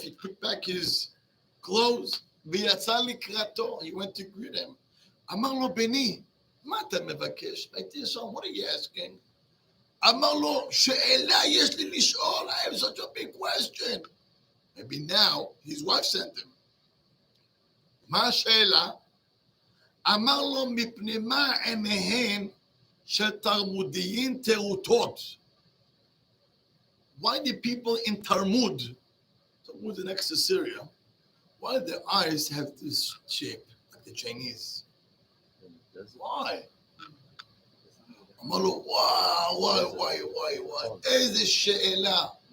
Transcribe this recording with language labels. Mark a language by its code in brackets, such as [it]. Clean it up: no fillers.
[en] He put back his clothes. [he] V'yatza likrato. [en] He went to greet him. [he] Amar lo beni. Ma אתה מבקש? [en] My dear son, what are you asking? [he] אמר לו, שאלה יש לי לשאול. [en] I have such a big question. Maybe now his wife sent him. [he] מה השאלה? אמר לו, מפני מה עיניהן של תלמודיים טרוטות? [en] Why do people in Talmud next to Syria, why do their eyes have this shape, like the Chinese? [he] Why? אמר לו, וואי, איזה שאלה.